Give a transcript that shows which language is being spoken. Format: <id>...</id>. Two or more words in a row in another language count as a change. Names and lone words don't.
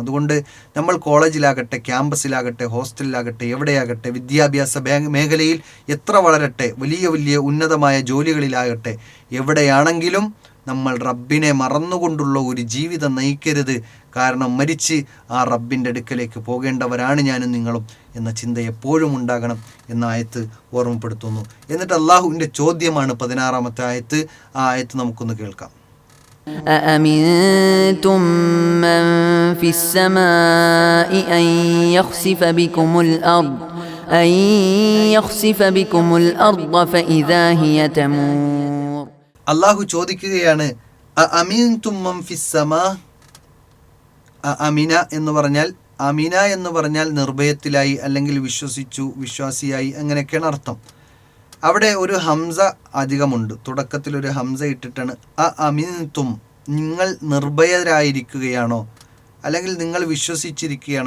<ml>അതുകൊണ്ട് നമ്മൾ കോളേജിലാകട്ടെ, ക്യാമ്പസിലാകട്ടെ, ഹോസ്റ്റലിലാകട്ടെ, എവിടെയാകട്ടെ, വിദ്യാഭ്യാസ മേഖലയിൽ എത്ര വളരട്ടെ, വലിയ വലിയ ഉന്നതമായ ജോലികളിലാകട്ടെ, എവിടെയാണെങ്കിലും നമ്മൾ റബ്ബിനെ മറന്നുകൊണ്ടുള്ള ഒരു ജീവിതം നയിക്കരുത്. കാരണം മരിച്ച് ആ റബ്ബിൻ്റെ അടുക്കലേക്ക് പോകേണ്ടവരാണ് ഞാനും നിങ്ങളും എന്ന ചിന്ത എപ്പോഴും ഉണ്ടാകണം എന്ന ആയത്ത് ഓർമ്മപ്പെടുത്തുന്നു. എന്നിട്ട് അള്ളാഹുവിൻ്റെ ചോദ്യമാണ് 16-ാമത്തെ ആയത്ത്. ആ ആയത്ത് നമുക്കൊന്ന് കേൾക്കാം.</ml> <ar>أأمنتم من في السماء أن يخسف بكم الأرض فإذا هي تمور.</ar> <ml>അള്ളാഹു ചോദിക്കുകയാണ്,</ml> <ar>أأمنتم من في السماء.</ar> <ml>അമിന എന്ന് പറഞ്ഞാൽ നിർഭയത്തിലായി, അല്ലെങ്കിൽ വിശ്വാസിയായി, അങ്ങനെയൊക്കെയാണ് അർത്ഥം. അവിടെ ഒരു ഹംസ അധികമുണ്ട്. തുടക്കത്തിൽ ഒരു ഹംസ ഇട്ടിട്ടാണ് അമീൻതും. നിങ്ങൾ നിർഭയരായിരിക്കുകയാണോ, അല്ലെങ്കിൽ നിങ്ങൾ വിശ്വസിച്ചിരിക്കുകയാണോ.</ml>